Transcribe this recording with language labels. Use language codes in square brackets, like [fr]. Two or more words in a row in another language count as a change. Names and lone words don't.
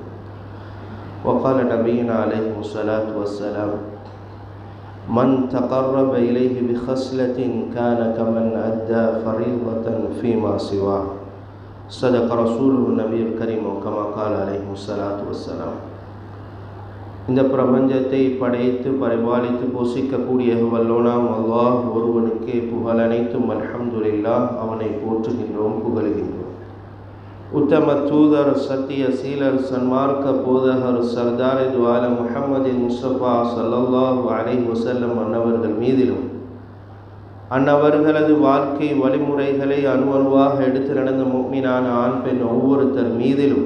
[ar] وقال نبينا عليه الصلاة والسلام من تقرب إليه بخصلة كان كمن أدى فريضة فيما سواه صدق رسوله النبي الكريم كما قال عليه الصلاة والسلام. [ta] இந்த பிரபஞ்சத்தை படைத்து பரிபாலித்து போஷிக்கக்கூடிய வல்லோனாம் அல்லாஹ் ஒருவனுக்கே புகழ் அனைத்தும் அல்ஹம்துலில்லாஹ். அவனை போற்றுகின்றோம், புகழுகின்றோம். உத்தம தூதர், சத்திய சீலர், சன்மார்க்க போதகர், சர்தார் துவால முஹம்மது முஸ்தபா [ar] صلى الله عليه وسلم [ta] அன்னவர்கள் மீதிலும் அன்னவர்களது வாழ்க்கை வழிமுறைகளை அணுவணுவாக எடுத்து நடந்த முஃமினான ஆண் பெண் ஒவ்வொருத்தர் மீதிலும்